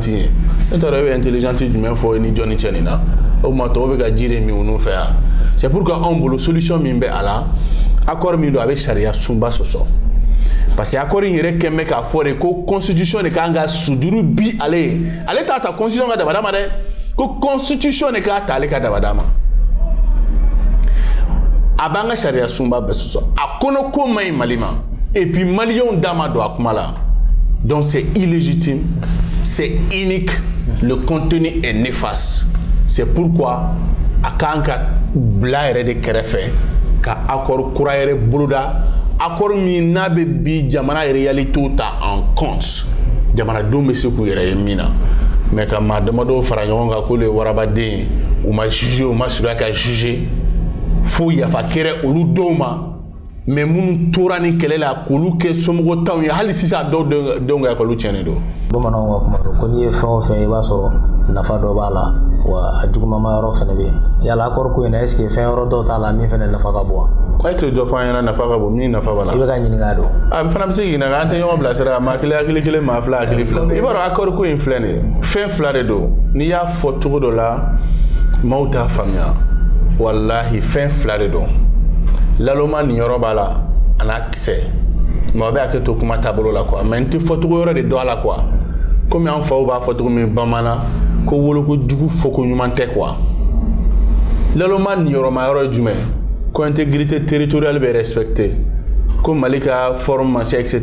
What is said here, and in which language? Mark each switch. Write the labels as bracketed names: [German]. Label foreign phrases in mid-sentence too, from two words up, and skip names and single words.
[Bambara] ye ne t'a dɔn e bɛ intelligente jumɛn fɔ ni jɔnni cɛ nin na o ma tɔw bɛ ka ji de min u n'u fɛ yan [French] c'est pourquoi [Bambara] anw bolo solution min bɛ a la accord min don a bɛ sariya sunba sɔsɔ [French] parce que [Bambara] accord in yɛrɛ kɛn bɛ k'a fɔ de ko constitution de kan ka sujuru bi ale ye ale t'a ta constitution ka dabada ma dɛ ko constitution de k'a ta ale ka dabada ma a b'an ka sariya sunba bɛɛ sɔsɔ a kɔnɔ ko man ɲi Mali ma [French] et puis [Bambara] maliyɛnw da ma don a kuma la [French] donc c'est illégitime c'est inique le contenu est néfaste c'est pourquoi [Bambara] a kan ka bila yɛrɛ de kɛrɛfɛ ka accord kura yɛrɛ boloda accord min n'a bɛ bi jamana réalité ta [French] en compte [Bambara] jamanadenw bɛ se k'u yɛrɛ ye min na mais ka maa damadɔ fara ɲɔgɔn kan k'olu ye warabaden u ma juger u ma surunya ka juger fo yafa kɛra olu dɔw ma mais minnu tora ni kɛlɛ la k'olu kɛ somɔgɔ taw ye hali sisan dɔw denw ka ekɔli tiɲɛnen don. Bamananw ka kuma don ko n'i ye fɛn o fɛn i b'a sɔrɔ nafa dɔ b'a la wa a jugumama yɔrɔ fɛnɛ bɛ yen yala accord ko in na [French] est ce que [Bambara] fɛn yɔrɔ dɔw t'a la min fɛnɛ nafa ka bon wa. e tɛ dɔ fɔ an ɲɛna nafa ka bon min nafa b'a la. I bɛ ka ɲininka don. a fana bɛ se k'i ɲininka an tɛ ɲɔgɔn bilasira maa kelen hakili kelen maa fila hakili fila. i b'a dɔn accord ko in filɛ nin ye fɛn fila de don n'i y'a fɔ cogo dɔ la maaw t'a faamuya walahi fɛn fila de don laloma nin yɔrɔ b'a la a n'a kisɛ maa bɛ hakili to kuma taabolo la quoi mais n tɛ fɔcogo yɔrɔ de dɔn a la quoi komi an faw b'a fɔ cogo min bamanan ko woloko jugu fɔ ko ɲuman tɛ quoi laloma nin yɔrɔma yɔrɔ ye jumɛn ko [French] intégrité territoriale [Bambara] bɛ respecté ko Mali ka formation etc.